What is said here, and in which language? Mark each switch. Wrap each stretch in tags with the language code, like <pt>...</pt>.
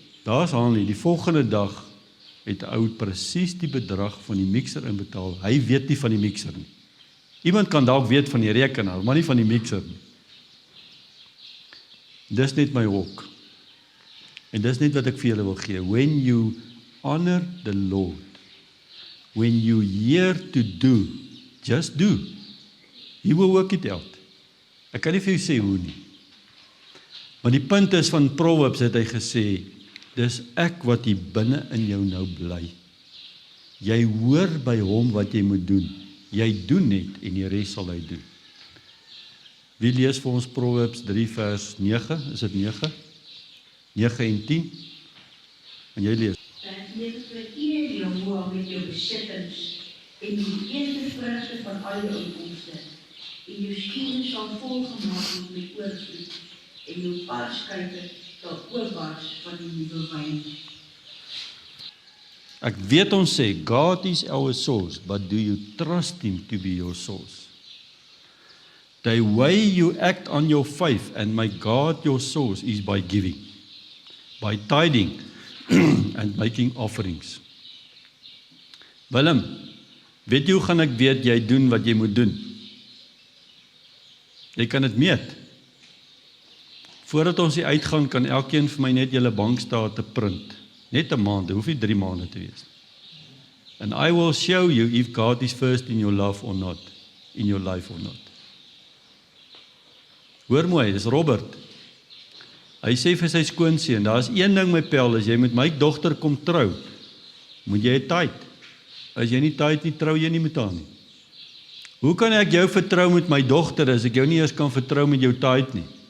<af>Daar's Hanlie. Die volgende dag het 'n ou presies die bedrag van die mixer inbetaal. Hy weet nie van die mixer nie. Iemand kan dalk weet van die rekenaar, maar nie van die mixer nie. Dis net my hok. En dis net wat ek vir julle wil gee.</af> <en>When you honor the Lord, when you hear to do, just do. He will work it out.</en> <af>Ek kan nie vir jou sê hoe nie. Maar die punt is van Proverbs het hy gesê, dis ek wat hier binne in jou nou bly. Jy hoor by hom wat jy moet doen. Jy doen net en die res sal hy doen. Wie lees vir ons Proverbs 3 vers 9? Is dit 9? 9 en 10? En jy lees. Jy vereer jou moe met jou besittings en die eerste vrugte van al jou inkomste. En jou skuur sal volgemaak word met oorvloed en jou paarskuipe sal oopbars van die nuwe wyn. Ek weet ons sê,</af> <en>God is our source, but do you trust him to be your source? The way you act on your faith and make God your source is by giving, by tithing and making offerings.</en> <af>Willem, weet jy hoe gaan ek weet jy doen wat jy moet doen? Jy kan dit meet. Voordat ons hier uitgaan, kan elkeen vir my net julle bankstate print. Net 'n maand, hoef nie 3 maande te wees.</af> <en>And I will show you if God is first in your love or not, in your life or not.</en> <af>Hoor mooi, dis Robert. Hy sê vir sy skoonseun, daar's een ding my pel, as jy met my dogter kom trou, moet jy tyd. As jy nie tyd nie, trou jy nie met haar nie. Hoe kan ek jou vertrou met my dogter, as ek jou nie eers kan vertrou met jou tyd nie?</af>